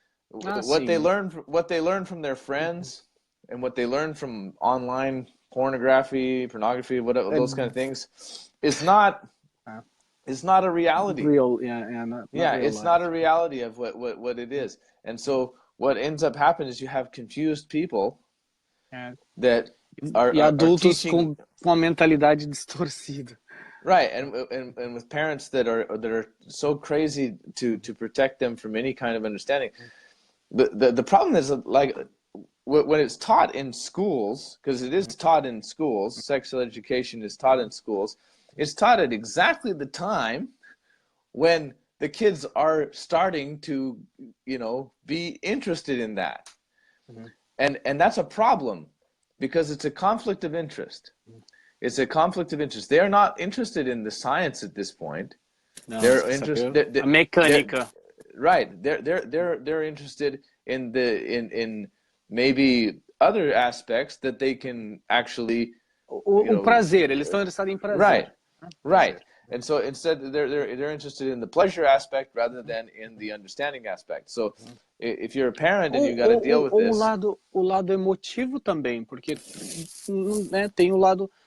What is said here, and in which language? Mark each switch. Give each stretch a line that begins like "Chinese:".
English: What they learn from their friends, and what they learn from online pornography, whatever, those kind of things, is not a reality. It's not a reality of what it is. And so what ends up happening is you have confused people that are
Portuguese: adultos
English: teaching,
Portuguese: com uma mentalidade distorcida.
English: Right, and with parents that are so crazy to protect them from any kind of understanding. The problem is, like, when it's taught in schools, because it is taught in schools, sexual education is taught in schools, it's taught at exactly the time when the kids are starting to, be interested in that. And that's a problem, because it's a conflict of interest. It's a conflict of interest. They're not interested in the science at this point. No, they're interested.
Portuguese: Mecânica.
English: Right. They're interested in maybe other aspects that they can actually.
Portuguese: O prazer. Eles estão interessados em prazer.
English: Right. And so instead, they're interested in the pleasure aspect rather than in the understanding aspect. So if you're a parent and you got to deal with this.
Portuguese: O lado emotivo também, porque tem o lado.